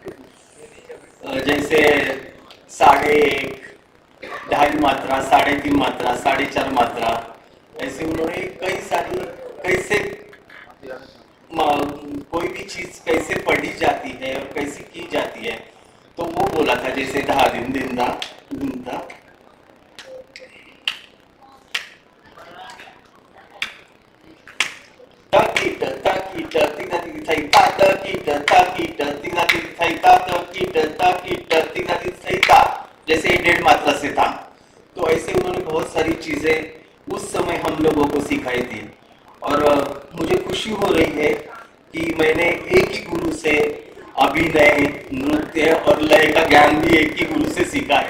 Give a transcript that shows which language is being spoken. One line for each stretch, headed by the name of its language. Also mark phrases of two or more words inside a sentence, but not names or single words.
Hindi: जैसे 1.5, 2.5 मात्रा, 3.5 मात्रा, 4.5 मात्रा, ऐसे उन्होंने कई सारी, कैसे कोई भी चीज कैसे पढ़ी जाती है और कैसे की जाती है, तो वो बोला था. जैसे धा दिन दिन दा ताकीट ताकीट तिना ती थई ता ताकीट ताकीट तिना ती थई ता ताकीट ताकीट तिना ती थई ता, जैसे 1.5 मात्रा से था. तो ऐसे उन्होंने बहुत सारी चीजें उस समय हम लोगों को सिखाई थी और मुझे खुशी हो रही है कि मैंने एक ही गुरु से अभिनय, नृत्य और लय का ज्ञान भी एक ही गुरु से सीखा है.